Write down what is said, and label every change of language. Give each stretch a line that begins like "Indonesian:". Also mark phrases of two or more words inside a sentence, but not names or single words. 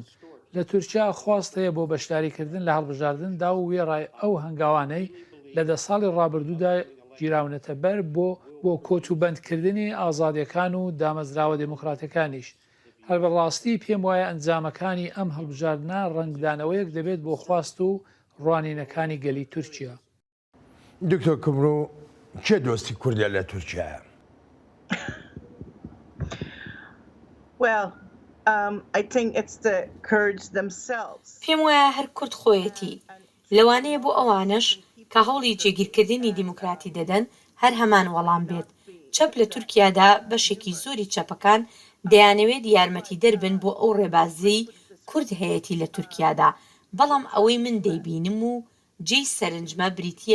Central Kurdish: لە تورکیا خواست هەیە بۆ بەشداریکردن لە هەڵبژاردندا و وێڕای ئەو هەنگاوانەی لە 10 ساڵی ڕابردوودا گیراونەتە بەر بۆ کۆتوبەندکردنی ئازادیەکان و دامەزراوە دموکراتەکانیش. هەر بەڕاستی پێم وایە ئەنجامەکانی ئەم هەڵبژاردنە ڕنگدانەوەیەک دەبێت بۆ خواست و ڕوانینەکانی گەلی تورکیا. دکتۆر کمرۆ چێ دۆستی کوردە لە تورکیایە؟
English: Well, I think it's the Kurds themselves.
Central Kurdish: پێم وایە هەر کورد خۆیەتی لەوانەیە بۆ ئەوانش کە هەوڵی جێگیرکردنی دیموکراتی دەدەن هەر هەمان وەڵام بێت چەپ لە تورکیادا بەشێکی زۆری چەپەکان دەیانەوێت یارمەتی دەربن بۆ ئەو ڕێبازی کورد هەیەتی لە تورکیادا بەڵام ئەوەی من دەیبینم و جێی سەرنجمە بریتیە